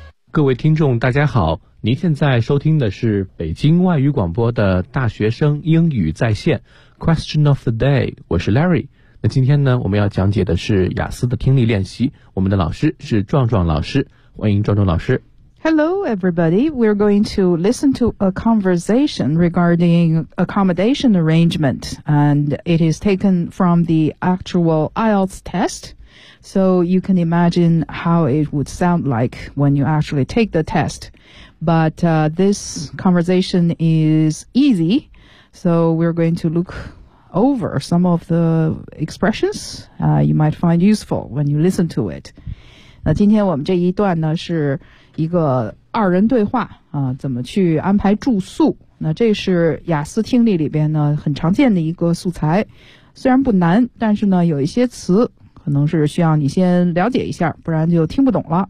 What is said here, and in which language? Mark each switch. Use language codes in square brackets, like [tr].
[zh] 各位听众大家好，您现在收听的是北京外语广播的大学生英语在线 Question of the day， 我是 Larry。那今天呢，我们要讲解的是雅思的听力练习，我们的老师是壮壮老师，欢迎壮壮老师。 [en] Hello everybody, we're going to listen to a conversation regarding accommodation arrangement, and it is taken from the actual IELTS testSo you can imagine how it would sound like when you actually take the test. But this conversation is easy, so we're going to look over some of the expressions you might find useful when you listen to it. [zh] 那今天我们这一段呢是一个二人对话啊，怎么去安排住宿？那这是雅思听力里边呢很常见的一个素材，虽然不难，但是呢有一些词。可能是需要你先了解一下，不然就听不懂了。